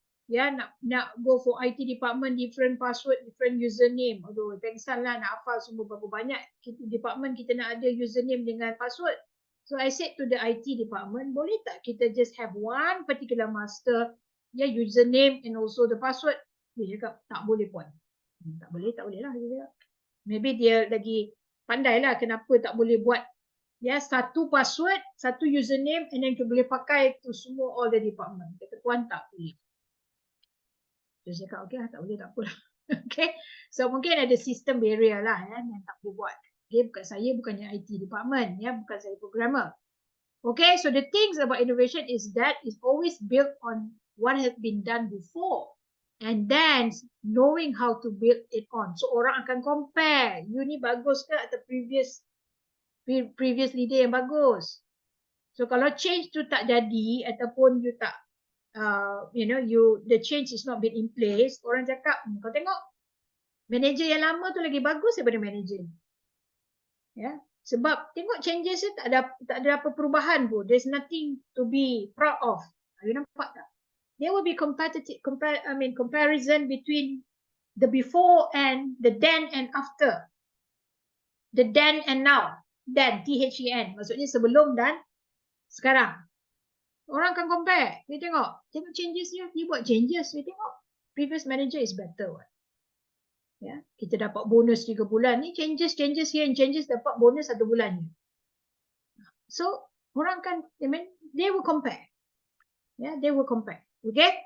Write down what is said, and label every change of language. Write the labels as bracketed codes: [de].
[en] Nak go for IT department, different password, different username. [ms] Aduh, pengsan lah nak hafal semua berapa banyak. Department kita nak ada username dengan password. [en] So I said to the IT department, boleh tak kita just have one particular master, username and also the password? [ms] Dia cakap, tak boleh Puan. Tak boleh lah. Maybe dia lagi pandai lah kenapa tak boleh buat satu password, satu username and then kita boleh pakai tu semua all the department. Kata Puan tak boleh. So saya cakap, tak boleh, tak apa. So mungkin ada system barrier lah yang tak boleh buat. Bukan saya, bukannya IT department, bukan saya programmer. [en] So the things about innovation is that it's always built on what has been done before. And then knowing how to build it on. [ms] So orang akan compare. You ni bagus ke atau previous leader yang bagus. So kalau change tu tak jadi ataupun you tak, the change is not been in place, orang cakap, kau tengok manager yang lama tu lagi bagus daripada manager. Sebab tengok changes tak ada apa perubahan pun. [en] There's nothing to be proud of. You nampak tak? There will be comparison between the before and the then and after. The then and now. Then, THEN. [ms] Maksudnya sebelum dan sekarang. Orang akan compare. Dia tengok changes dia. Dia buat changes. Dia tengok. [en] Previous manager is better. [ms] Kita dapat bonus 3 bulan. Ni changes here and changes dapat bonus 1 bulan. [en] So, orang kan, they will compare. They will compare. Okay?